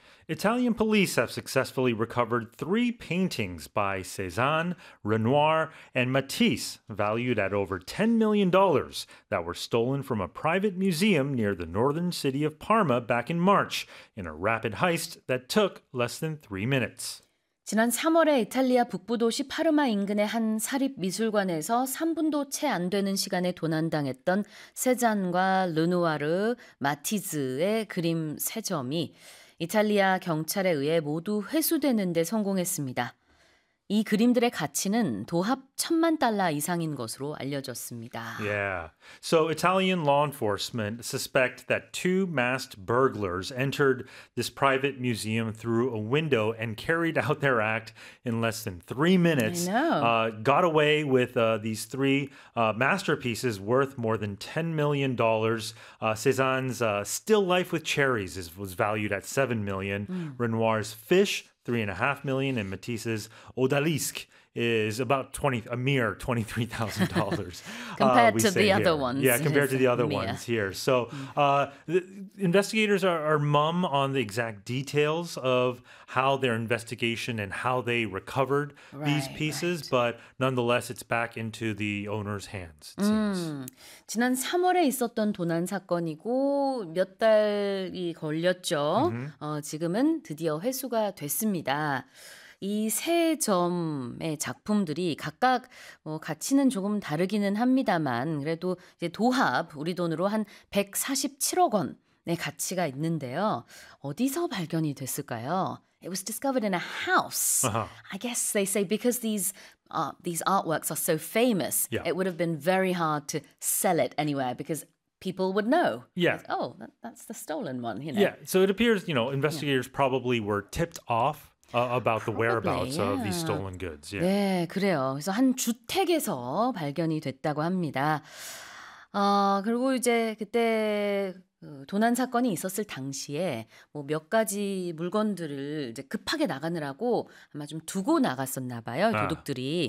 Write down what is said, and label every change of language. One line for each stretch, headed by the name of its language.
English: Italian police have successfully recovered three paintings by Cézanne, Renoir, and Matisse, valued at over $10 million, that were stolen from a private museum near the northern city of Parma back in March in a rapid heist that took less than 3 minutes.
Korean: 지난 3월에 이탈리아 북부 도시 파르마 인근의 한 사립 미술관에서 3분도 채 안 되는 시간에 도난당했던 세잔과 르누아르, 마티즈의 그림 세 점이 이탈리아 경찰에 의해 모두 회수되는 데 성공했습니다. 이 그림들의 가치는 도합 천만 달러 이상인 것으로 알려졌습니다.
English: Yeah. So Italian law enforcement suspect that two masked burglars entered this private museum through a window and carried out their act in less than 3 minutes. Got away with these three masterpieces worth more than $10 million. Cézanne's still life with cherries was valued at $7 million. Renoir's fish, $3.5 million, and Matisse's Odalisque is about $23,000. compared to the other ones here. So investigators are mum on the exact details of how their investigation and how they recovered these pieces, but nonetheless, it's back into the owner's hands, it seems.
Korean: 지난 3월에 있었던 도난 사건이고 몇 달이 걸렸죠. Mm-hmm. 지금은 드디어 회수가 됐습니다. 이 세 점의 작품들이 각각 뭐 가치는 조금 다르기는 합니다만 그래도 이제 도합 우리 돈으로 한 147억 원의 가치가 있는데요. 어디서 발견이 됐을까요?
English: It was discovered in a house. Uh-huh. I guess they say because these artworks are so famous, yeah. It would have been very hard to sell it anywhere because people would know. Yeah. That's the stolen one, you know. Yeah. So it appears, you know, investigators probably were tipped off about the whereabouts of these stolen goods. Yeah.
Korean: 네, 그래요. 그래서 한 주택에서 발견이 됐다고 합니다. 그리고 이제 그때 도난 사건이 있었을 당시에 뭐 몇 가지 물건들을 이제 급하게 나가느라고 아마 좀 두고 나갔었나 봐요, 도둑들이.